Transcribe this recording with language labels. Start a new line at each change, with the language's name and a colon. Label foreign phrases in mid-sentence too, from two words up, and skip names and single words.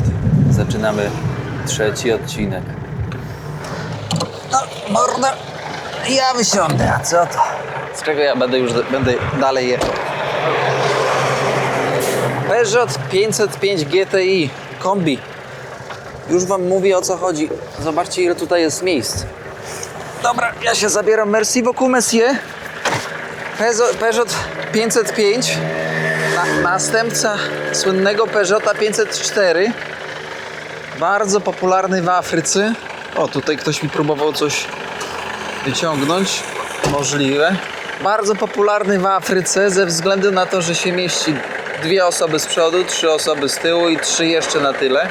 Polish: Zaczynamy trzeci odcinek. No, morda, ja wysiądę, a co to? Z czego ja będę dalej jechał? Peugeot 505 GTI kombi. Już wam mówię, o co chodzi. Zobaczcie, ile tutaj jest miejsc. Dobra, ja się zabieram.
French: Merci beaucoup, monsieur.
Polish: Peugeot 505, następca słynnego Peugeota 504, bardzo popularny w Afryce. O, tutaj ktoś mi próbował coś wyciągnąć, możliwe. Bardzo popularny w Afryce ze względu na to, że się mieści 2 osoby z przodu, 3 osoby z tyłu i 3 jeszcze na tyle.